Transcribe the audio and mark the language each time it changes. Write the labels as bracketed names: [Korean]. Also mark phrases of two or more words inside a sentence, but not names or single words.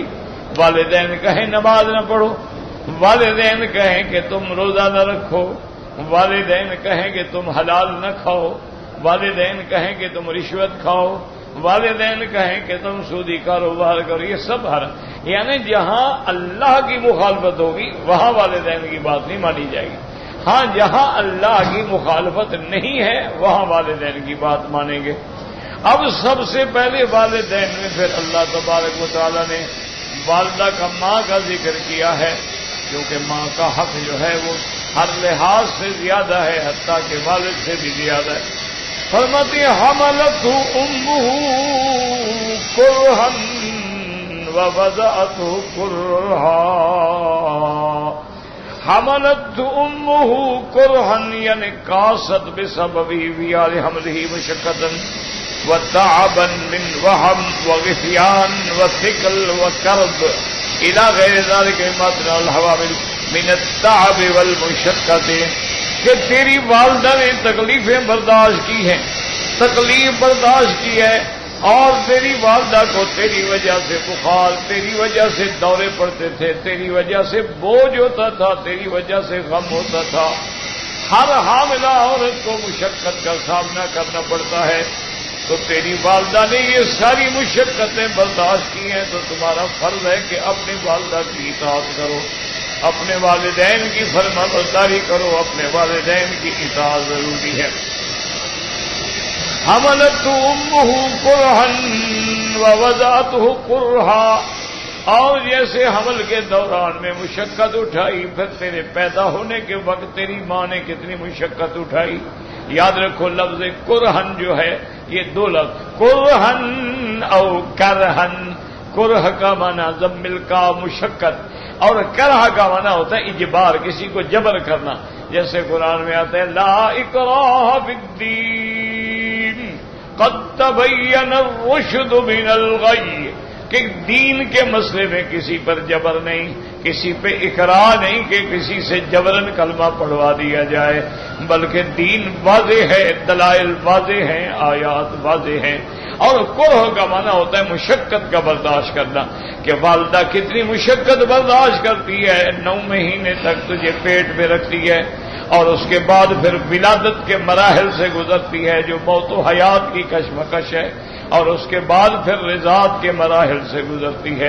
[Urdu] والدین کہیں نماز نہ پڑھو، والدین کہیں کہ تم روزہ نہ رکھو، والدین کہیں کہ تم حلال نہ کھاؤ، والدین کہیں کہ تم رشوت کھاؤ، والدین کہیں کہ تم سودی کاروبار کرو، یہ سب حرام، یعنی جہاں اللہ کی مخالفت ہوگی وہاں والدین کی بات نہیں مانی جائے گی، ہاں جہاں اللہ کی مخالفت نہیں ہے وہاں والدین کی بات مانیں گے۔ اب سب سے پہلے والدین میں پھر [Arabic] اللہ تبارک و تعالی [Urdu] نے والدہ کا ماں کا ذکر کیا ہے، کیونکہ ماں کا حق جو ہے وہ ہر لحاظ سے زیادہ ہے، حتیٰ کہ والد سے بھی زیادہ ہے۔ [Arabic] فرماتی حملتہ امہ کرہا ووضعتہ کرہا، حملتہ امہ کرہا یعنی کاست بسبب ویال حملہ مشقۃ وتعبا من وہم وغثیان وثقل وکرب الى غیر ذلک مما من الحوامل من التعب والمشقۃ، [Urdu] کہ تیری والدہ نے تکلیفیں برداشت کی ہیں، تکلیف برداشت کی ہے، اور تیری والدہ کو تیری وجہ سے بخار، تیری وجہ سے دورے پڑتے تھے، تیری وجہ سے بوجھ ہوتا تھا، تیری وجہ سے غم ہوتا تھا، ہر حاملہ عورت کو مشقت کا سامنا کرنا پڑتا ہے، تو تیری والدہ نے یہ ساری مشقتیں برداشت کی ہیں، تو تمہارا فرض ہے کہ اپنی والدہ کی اطاعت کرو، اپنے والدین کی فرمانبرداری کرو، اپنے والدین کی اطاعت ضروری ہے۔ [Arabic] حملتہ امہ کرہا ووضعتہ کرہا، [Urdu] اور جیسے حمل کے دوران میں مشقت اٹھائی، پھر تیرے پیدا ہونے کے وقت تیری ماں نے کتنی مشقت اٹھائی۔ یاد رکھو لفظ کرہن جو ہے یہ دو لفظ، [Arabic] کرہن او کرہن، [Urdu] کرہ کا معنی ضمل کا مشقت، اور کرہ کا معنی ہوتا ہے اجبار، کسی کو جبر کرنا، جیسے قرآن میں آتا ہے [Arabic] لا اکراہ فی الدین قد تبین الرشد من الغی، [Urdu] کہ دین کے مسئلے میں کسی پر جبر نہیں، کسی پہ اکراہ نہیں کہ کسی سے جبرن کلمہ پڑھوا دیا جائے، بلکہ دین واضح ہے، دلائل واضح ہیں، آیات واضح ہیں۔ اور کرہ کا معنی ہوتا ہے مشقت کا برداشت کرنا، کہ والدہ کتنی مشقت برداشت کرتی ہے، 9 مہینے تک تجھے پیٹ میں رکھتی ہے، اور اس کے بعد پھر ولادت کے مراحل سے گزرتی ہے جو موت و حیات کی کشمکش ہے، اور اس کے بعد پھر رضاعت کے مراحل سے گزرتی ہے۔